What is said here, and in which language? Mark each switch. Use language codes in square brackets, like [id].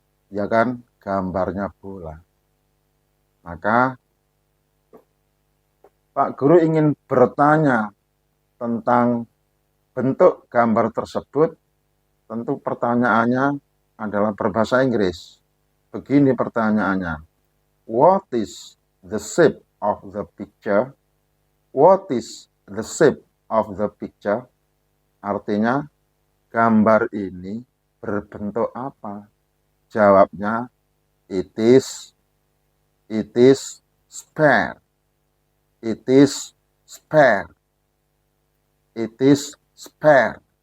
[id] Ya kan, gambarnya bola. Maka Pak Guru ingin bertanya tentang bentuk gambar tersebut. Tentu pertanyaannya adalah berbahasa Inggris. Begini pertanyaannya. [en] What is the shape of the picture? What is the shape of the picture? [id] Artinya, gambar ini berbentuk apa? Jawabnya, [en] it is sphere. It is sphere. It is sphere.